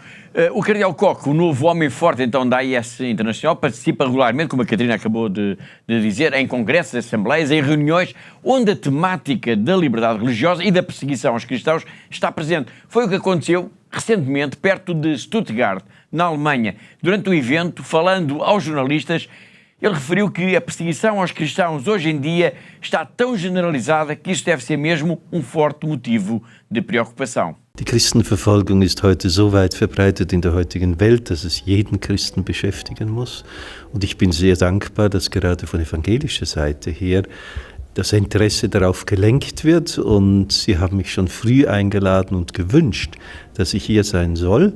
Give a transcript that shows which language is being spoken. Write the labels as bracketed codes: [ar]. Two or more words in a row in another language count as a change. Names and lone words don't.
[pt] O cardeal Koch, o novo homem forte então da AIS Internacional, participa regularmente, como a Catarina acabou de dizer, em congressos, assembleias, em reuniões, onde a temática da liberdade religiosa e da perseguição aos cristãos está presente. Foi o que aconteceu recentemente, perto de Stuttgart, na Alemanha. Durante o evento, falando aos jornalistas, ele referiu que a perseguição aos cristãos hoje em dia está tão generalizada que isso deve ser mesmo um forte motivo de preocupação. [de] Die Christenverfolgung ist heute so weit verbreitet in der heutigen Welt, dass es jeden Christen beschäftigen muss. Und ich bin sehr dankbar, dass gerade von evangelischer Seite her das Interesse darauf gelenkt wird. Und Sie haben mich schon früh eingeladen und gewünscht, dass ich hier sein soll.